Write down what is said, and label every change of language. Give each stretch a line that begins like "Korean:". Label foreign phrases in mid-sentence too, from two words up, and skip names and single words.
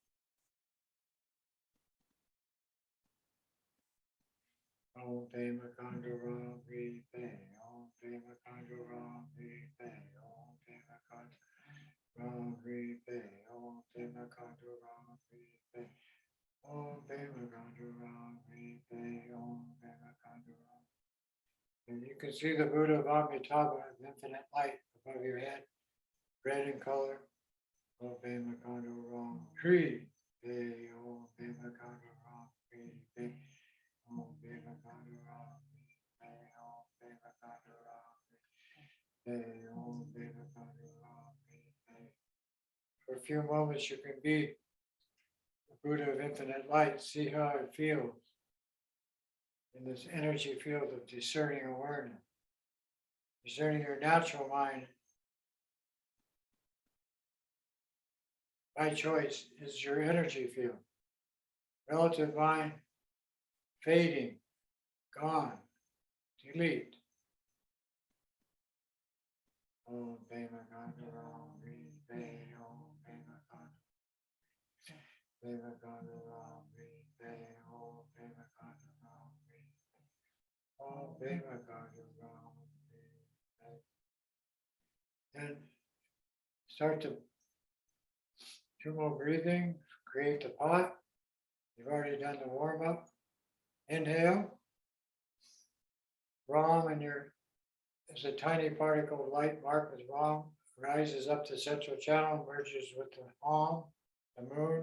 Sanskrit: Om Pema Kanda Ram Vi Pe, Om Pema Kanda Ram Vi Pe, Om Pema Kanda Ram Vi Pe, Om Pema Kanda Ram Vi Pe, Om Pema Kanda Ram Vi Pe, Om Pema Kanda Ram.
English: And you can see the Buddha of Amitabha of infinite light above your head, red in color.
Sanskrit: Om Pema Kanda Ram Vi Pe, Om Pema Kanda Ram Vi Pe. Om Pema Kanda Ram Vi Pe, Om Pema Kanda Ram Vi Pe, Om Pema Kanda Ram Vi Pe.
English: For a few moments, you can be the Buddha of infinite light. See how it feels in this energy field of discerning awareness. Discerning your natural mind by choice is your energy field. Relative mind, fading, gone, delete.
Sanskrit: Om Pema Kanda Ram Vi Pe, Om Pema Kanda Pema Kanda Ram Vi Pe, Om Pema Kanda Ram Vi Pe, Om Pema Kanda Ram Vi Pe.
English: And start to 2 more breathing, create the pot. You've already done the warm up. Inhale. Ram in your, as a tiny particle of light marked with Ram, rises up the central channel, merges with the Om, the moon.